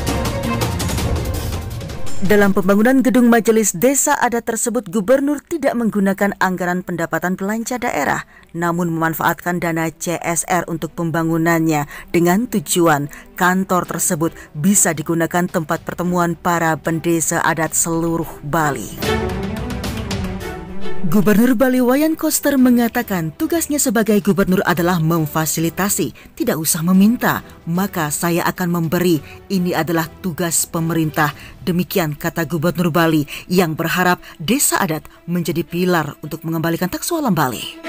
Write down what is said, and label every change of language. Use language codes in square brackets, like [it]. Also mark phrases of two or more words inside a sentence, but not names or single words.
[id] Dalam pembangunan gedung Majelis Desa Adat tersebut, Gubernur tidak menggunakan anggaran pendapatan belanja daerah, namun memanfaatkan dana CSR untuk pembangunannya dengan tujuan kantor tersebut bisa digunakan tempat pertemuan para pendesa adat seluruh Bali. Gubernur Bali Wayan Koster mengatakan tugasnya sebagai gubernur adalah memfasilitasi, tidak usah meminta, maka saya akan memberi. Ini adalah tugas pemerintah. Demikian kata Gubernur Bali yang berharap desa adat menjadi pilar untuk mengembalikan taksu alam Bali.